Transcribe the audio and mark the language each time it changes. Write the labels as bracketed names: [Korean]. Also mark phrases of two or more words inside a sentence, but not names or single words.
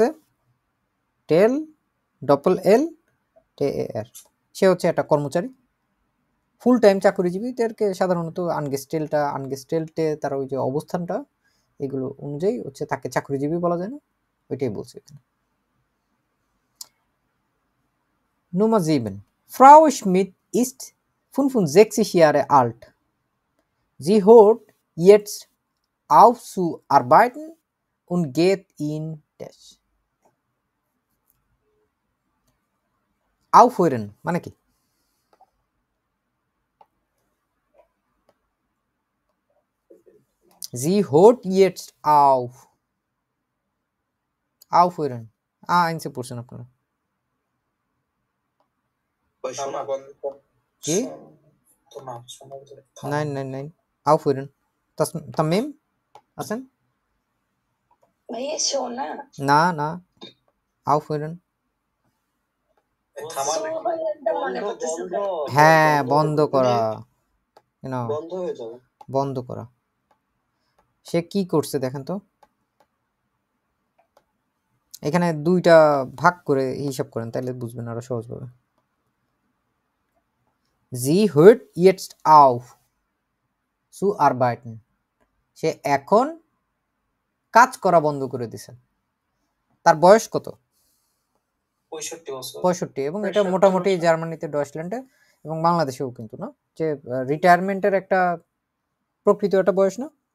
[Bangla] টেল, ডপল এল, টে এ আর। সে হচ্ছে একটা কর্মচারী, [English] full time [Bangla] চাকরিজীবীদেরকে সাধারণত আনগেস্টেলটা, আনগেস্টেলটে তার ওই যে অবস্থানটা, এগুলো অনুযায়ী হচ্ছে তাকে চাকরিজীবী বলা যায় না, ওইটাই বলছে এখানে। [German] Nummer 7 Frau Schmidt ist 65 Jahre alt. Sie hört jetzt auf zu arbeiten und geht in das aufhören [Bangla] মানে কি? [German] Sie hört jetzt auf, aufhören [Bangla] আইনসে পড়ছেন আপনারা শোনা বন্ধ কর- কি? তো না শোনা যায়। [German] nein nein nein aufhören, das [Bangla] তামিম আছেন? ভাইয়া শোনা না না, aufhören থামানো সোহরটা মনে করতেছে ভাই। হ্যাঁ বন্ধ করা, না বন্ধ হয়ে যাবে। বন্ধ করা। সে কি করছে দেখেন তো, এখানে দুইটা ভাগ করে হিসাব করেন তাহলে বুঝবেন আরো সহজভাবে। [German] Sie hört jetzt auf zu arbeiten, [Bangla] সে এখন কাজ করা বন্ধ করে দিছে। তার বয়স কত? 65 বছর 65। এবং এটা 65 মোটামুটি বছর। জার্মানিতে, ডয়েচল্যান্ডে এবং বাংলাদেশেও কিন্তু না, যে রিটায়ারমেন্টের একটা প্রকৃত একটা বয়স না।